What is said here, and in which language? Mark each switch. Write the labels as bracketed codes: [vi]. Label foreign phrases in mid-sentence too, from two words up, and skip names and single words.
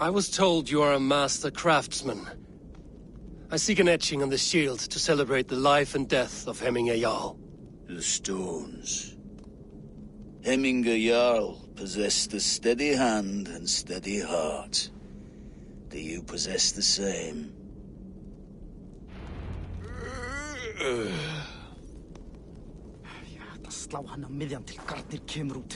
[en] I was told you are a master craftsman. I seek an etching on the shield to celebrate the life and death of Hemminger Jarl. The stones. Hemminger Jarl possessed a steady hand and steady heart. Do you possess the same? [is] Ég ætla að slá hann á miðjan til Garnir kemur út.